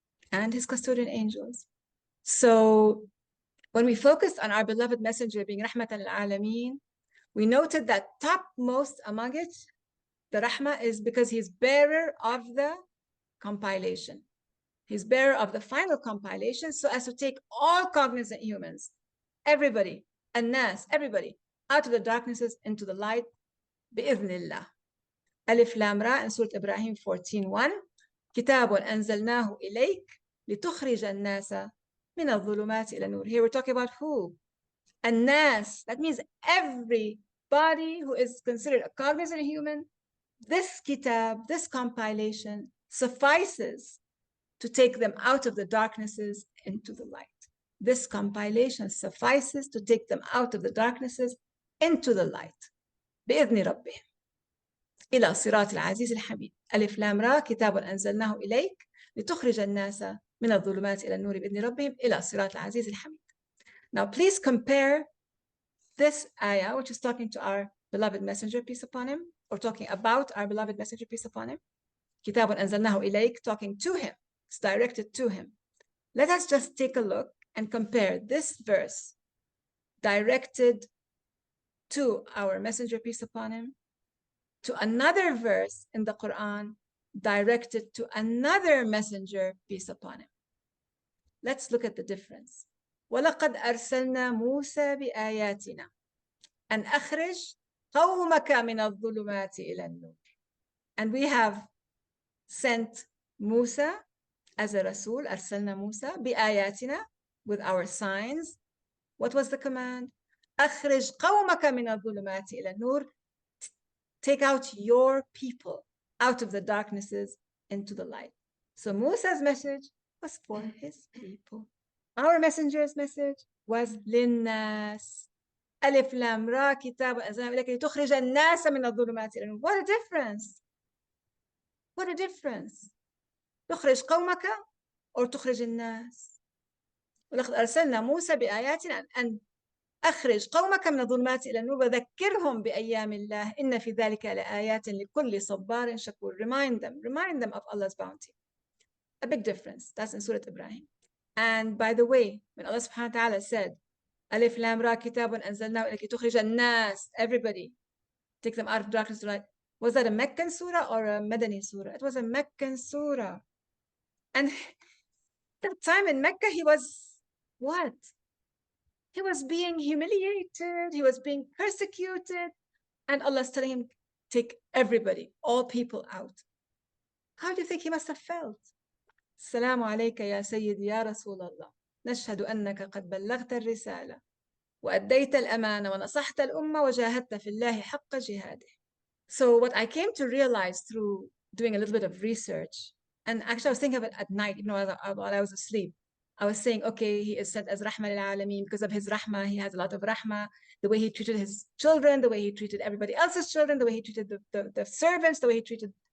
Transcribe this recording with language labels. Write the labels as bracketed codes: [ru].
[en] And His custodian angels. So when we focused on our beloved messenger being Rahmatan lil'AAlameen, we noted that topmost among it, the Rahmah, is because He's bearer of the compilation. He's bearer of the final compilation, so as to take all cognizant humans, everybody, an-nas, everybody, out of the darknesses into the light, bi'idhnillah. Alif Lam Ra in Surah Ibrahim 14:1. [ar] كتاب أنزلناه إليك لتخرج الناس من الظلمات إلى النور. [en] Here we're talking about who? [ar] الناس. [en] That means everybody who is considered a cognizant human. This kitab, this compilation, suffices to take them out of the darknesses into the light. This compilation suffices to take them out of the darknesses into the light. [ar] بإذن ربهم إلى صراط العزيز الحميد. ألف لام را كتاب أنزلناه إليك لتخرج الناس من الظلمات إلى النور بإذن ربهم إلى صراط العزيز الحميد. [en] Now please compare this ayah, which is talking to our beloved messenger, peace upon him, or talking about our beloved messenger, peace upon him. [ar] كتاب أنزلناه إليك, [en] talking to him. It's directed to him. Let us just take a look and compare this verse directed to our messenger, peace upon him, to another verse in the Quran directed to another messenger, peace upon him. Let's look at the difference. [ar] وَلَقَدْ أَرْسَلْنَا مُوسَى بِآيَاتِنَا أَنْ أَخْرِجْ قَوْمَكَ مِنَ الظُّلُمَاتِ إِلَى النُّورِ. [en] And we have sent Musa as a Rasul, [ar] أرسلنا موسى بآياتنا, [en] with our signs. What was the command? [ar] أخرج قومك من الظلمات إلى النور. [en] Take out your people out of the darknesses into the light. So Musa's message was for his people. Our messenger's message was [ar] للناس. ألف لام را كتاب أنزلناه إليك لتخرج الناس من الظلمات إلى النور. [en] What a difference! What a difference! [ar] تخرج قومك [en] or [ar] تخرج الناس. ولقد أرسلنا موسى بآياتنا أن أخرج قومك من الظلمات إلى النور وذكرهم بأيام الله إن في ذلك لآيات لكل صبار شكور. [en] Remind them of Allah's bounty. A big difference. That's in Surah Ibrahim. And by the way, when Allah subhanahu wa ta'ala said [ar] ألف لام را كتاب أنزلناه إليك تخرج الناس, [en] everybody, take them out of darkness to light, was that a Meccan surah or a Madani surah? It was a Meccan surah. And that time in Mecca, he was what? He was being humiliated. He was being persecuted. And Allah's telling him, take everybody, all people out. How do you think he must have felt? [ar] السلام عليك يا سيدي يا رسول الله. نشهد أنك قد بلغت الرسالة وأديت الأمانة ونصحت الأمة وجاهدت في الله حق جهاده. [en] So what I came to realize through doing a little bit of research, and actually I was thinking of it at night, while I was asleep. I was saying, okay, he is sent as Rahmah lil'AAlameen because of his Rahmah. He has a lot of Rahmah. The way he treated his children, the way he treated everybody else's children, the way he treated the servants, the way he treated.